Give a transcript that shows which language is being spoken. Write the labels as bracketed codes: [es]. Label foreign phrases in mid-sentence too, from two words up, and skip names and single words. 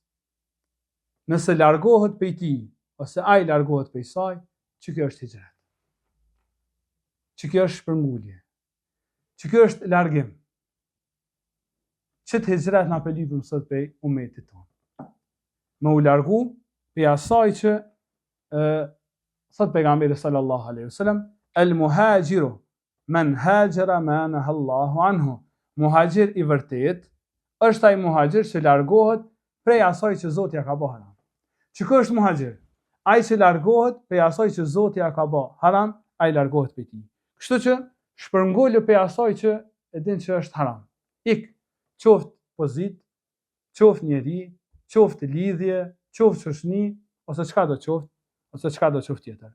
[sq] Nëse largohet prej tij, ose ai largohet prej saj, që kjo është hijret. Që kjo është shpërngulje. Që kjo është largim. Që të hijret na pëlipëm sot prej umetit tonë. Me u largu prej asaj që thot pejgamberi [ar] صلى الله عليه وسلم, المهاجر من هجر ما نهى الله عنه. [sq] Muhajir i vërtet është ai muhajir që largohet prej asaj që Zoti ja ka bërë haram. Që ky është muhajir? Ai që largohet prej asaj që Zoti ja ka bërë haram, ai largohet prej tij. Kështu që shpërngulë prej asaj që e din që është haram. Ik, qoftë pozit, qoftë njeri, qoftë lidhje, qoftë shoqëni, ose çka do qoftë, ose çka do qoftë tjetër.